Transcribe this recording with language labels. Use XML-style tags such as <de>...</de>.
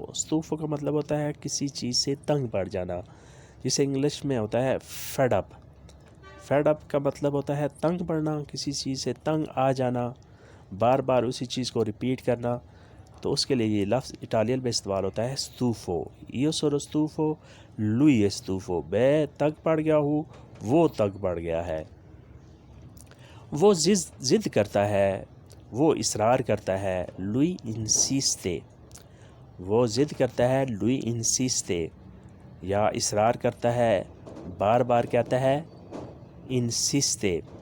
<ur>stufo کا مطلب ہوتا ہے کسی چیز سے تنگ پڑ جانا، جسے انگلش میں ہوتا ہے fed up. fed up کا مطلب ہوتا ہے تنگ پڑنا، کسی چیز سے تنگ آ جانا، بار بار اسی چیز کو ریپیٹ کرنا. تو اس کے لیے یہ لفظ اٹالین میں استعمال ہوتا ہے stufo.</ur> <it>io sono stufo, lui è stufo.</it> <ur>میں تنگ پڑ گیا ہوں، وہ تنگ پڑ گیا ہے. وہ ضد کرتا ہے. وہ اصرار کرتا ہے.</ur> <it>lui insiste.</it> <ur>وہ ضد کرتا ہے.</ur> <it>lui insiste.</it> <ur>یا اصرار کرتا ہے، بار بار کہتا ہے insiste.</ur>